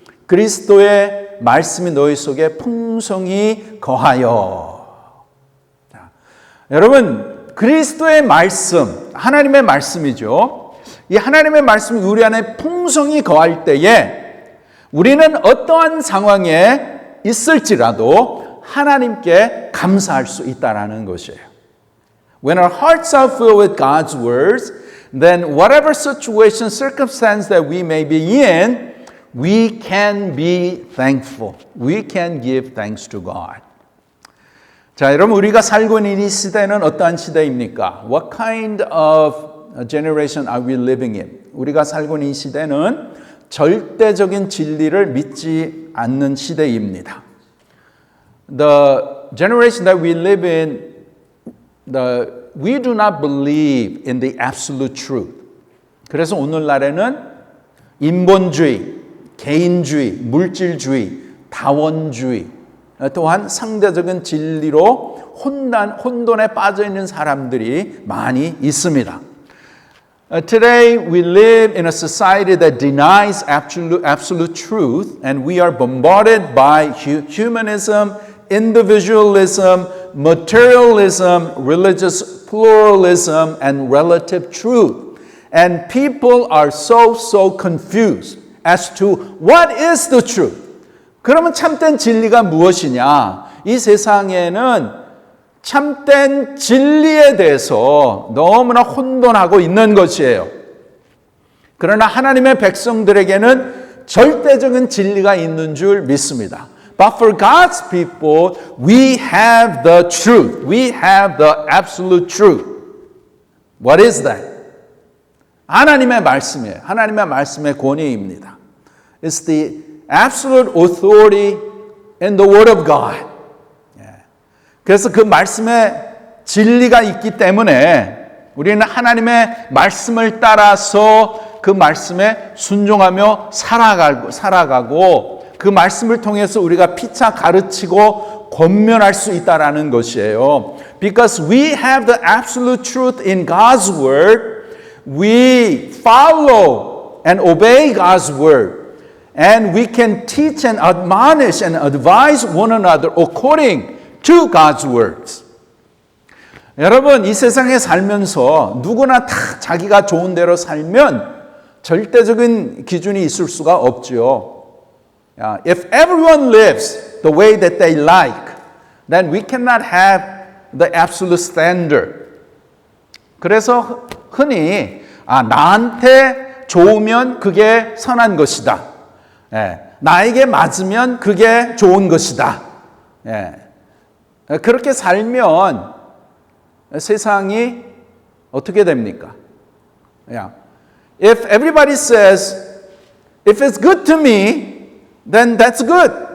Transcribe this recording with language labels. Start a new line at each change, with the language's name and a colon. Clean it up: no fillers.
Korean: 그리스도의 말씀이 너희 속에 풍성히 거하여. 자, 여러분, 그리스도의 말씀, 하나님의 말씀이죠. 이 하나님의 말씀이 우리 안에 풍성히 거할 때에 우리는 어떠한 상황에 있을지라도 하나님께 감사할 수 있다라는 것이에요.
English: When our hearts are filled with God's words, then whatever situation, circumstance that we may be in, we can be thankful. We can give thanks to God.
Korean: 자, 여러분, 우리가 살고 있는 이 시대는 어떠한 시대입니까?
English: What kind of generation are we living in?
Korean: 우리가 살고 있는 이 시대는 절대적인 진리를 믿지 않는 시대입니다.
English: The generation that we live in, we do not believe in the absolute truth.
Korean: 그래서 오늘날에는 인본주의, 개인주의, 물질주의, 다원주의, 또한 상대적인 진리로 혼돈에 빠져 있는 사람들이 많이 있습니다.
English: Today we live in a society that denies absolute truth, and we are bombarded by humanism, individualism, materialism, religious pluralism, and relative truth. And people are so confused as to what is the truth.
Korean: 그러면 참된 진리가 무엇이냐? 이 세상에는 참된 진리에 대해서 너무나 혼돈하고 있는 것이에요. 그러나 하나님의 백성들에게는 절대적인 진리가 있는 줄 믿습니다.
English: But for God's people, we have the truth. We have the absolute truth. What is that?
Korean: 하나님의 말씀이에요. 하나님의 말씀의 권위입니다.
English: It's the absolute authority in the Word of God.
Korean: 그래서 그 말씀에 진리가 있기 때문에 우리는 하나님의 말씀을 따라서 그 말씀에 순종하며 살아가고 그 말씀을 통해서 우리가 피차 가르치고 권면할 수 있다라는 것이에요.
English: Because we have the absolute truth in God's Word, we follow and obey God's Word. And we can teach and admonish and advise one another according to God's words.
Korean: 여러분, 이 세상에 살면서 누구나 다 자기가 좋은 대로 살면 절대적인 기준이 있을 수가 없죠.
English: If everyone lives the way that they like, then we cannot have the absolute standard.
Korean: 그래서 흔히 나한테 좋으면 그게 선한 것이다. 나에게 맞으면 그게 좋은 것이다. 그렇게 살면 세상이 어떻게 됩니까?
English: If everybody says, if it's good to me, then that's good.